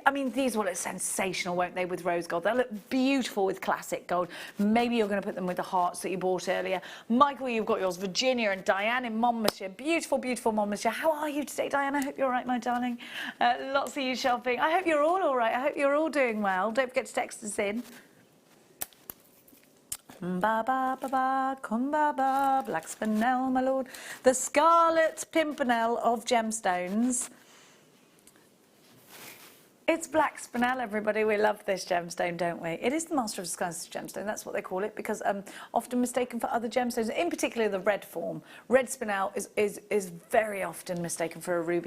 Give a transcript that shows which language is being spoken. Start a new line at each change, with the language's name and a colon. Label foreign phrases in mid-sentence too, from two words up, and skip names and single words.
English: I mean, these will look sensational, won't they, with rose gold? They'll look beautiful with classic gold. Maybe you're going to put them with the hearts that you bought earlier. Michael, you've got yours. Virginia and Diane in Monmouthshire. Beautiful, beautiful Monmouthshire. How are you today, Diane? I hope you're all right, my darling. Lots of you shopping. I hope you're all right. I hope you're all doing well. Don't forget to text us in. Ba ba ba ba, cum ba ba, black spinel, my lord. The Scarlet Pimpernel of gemstones. It's black spinel, everybody. We love this gemstone, don't we? It is the Master of Disguises gemstone. That's what they call it, because often mistaken for other gemstones, in particular the red form. Red spinel is very often mistaken for a ruby.